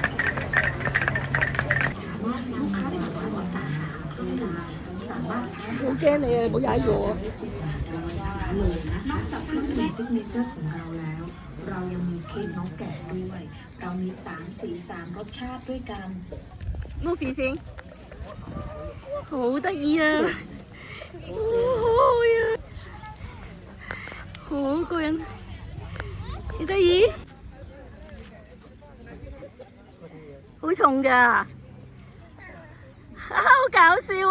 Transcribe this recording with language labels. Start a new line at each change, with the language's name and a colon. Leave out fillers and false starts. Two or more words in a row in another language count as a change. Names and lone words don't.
Cantonese: 好驚你啊！唔好踩住我。
Thai: นอกจากเครื่องดื่มซิกเนเจอร์ของเราแล้ว เรายังมีเค้กน้องแกะด้วย เรามี3 สี 3 รสชาติด้วยกัน
Cantonese: Movie 先，好得意啊！好可愛啊！好過癮，幾得意，好重㗎，好搞笑啊！